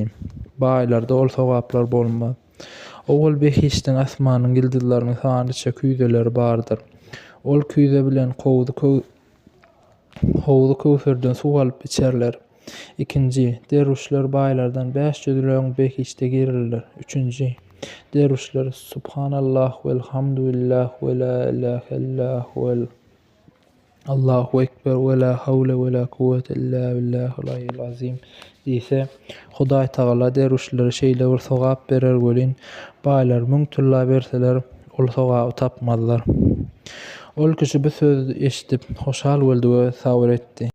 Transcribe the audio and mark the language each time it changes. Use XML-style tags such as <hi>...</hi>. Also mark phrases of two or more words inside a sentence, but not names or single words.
<tk>Baýlarda ol sogaplar bolmaz. Owul behişden asmanyň ýyldızlarynyň sanyça küýzeleri bardyr. Ol küýze bilen howzy köwserden suw alyp içerler. Ikinji, derwişler baýlardan 500 ýyl öň behişde girirler. Üçünji, derwişler</tk> <ar>سبحان الله والحمد لله ولا إله إلا الله والله أكبر ولا حول ولا قوة إلا بالله العلي العظيم</ar> <tk>diýse, Hudaý Taala derwişlere şeýle bir sogap berer welin, baýlar müň türlü berseler, ol sogaby tapmazlar. Ol kişi bu sözi eşitip hoşal boldy we sabr etdi.</tk>